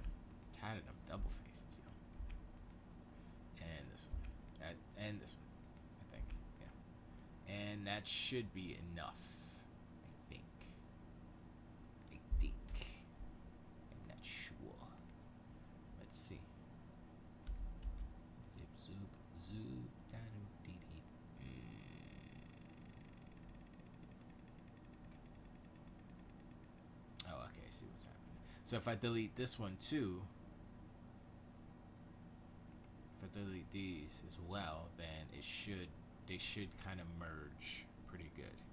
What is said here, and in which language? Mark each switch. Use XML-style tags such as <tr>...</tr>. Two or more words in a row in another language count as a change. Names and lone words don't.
<en>I'm tired of them double faces, yo. And this one, and this one, I think, yeah. And that should be enough. I think. I'm not sure. Let's see. Zip, zoop, zoop, da-doo, dee-dee. Oh, okay, I see what's happening. So if I delete this one too, if I delete these as well, then they should kind of merge pretty good.</en>